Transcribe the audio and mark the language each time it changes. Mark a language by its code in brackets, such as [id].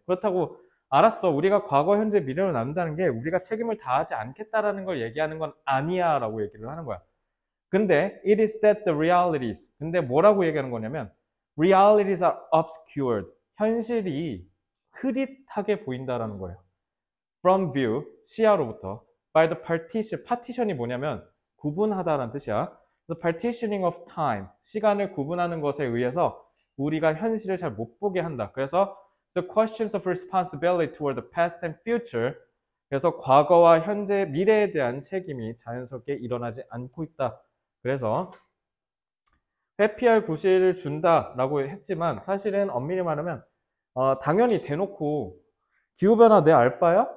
[ko] 그렇다고 알았어, 우리가 과거, 현재, 미래로 나눈다는 게 우리가 책임을 다하지 않겠다라는 걸 얘기하는 건 아니야 라고 얘기를 하는 거야. 근데 [en] it is that the realities, [ko] 근데 뭐라고 얘기하는 거냐면 [en] realities are obscured, [ko] 현실이 흐릿하게 보인다라는 거예요. [en] from view, [ko] 시야로부터 [en] by the partition, [ko] partition이 뭐냐면 구분하다라는 뜻이야. [en] the partitioning of time, [ko] 시간을 구분하는 것에 의해서 우리가 현실을 잘 못 보게 한다. 그래서 [en] the questions of responsibility toward the past and future, [ko] 그래서 과거와 현재, 미래에 대한 책임이 자연스럽게 일어나지 않고 있다. 그래서 회피할 구실을 준다라고 했지만 사실은 엄밀히 말하면 당연히 대놓고 기후변화 내 알바야?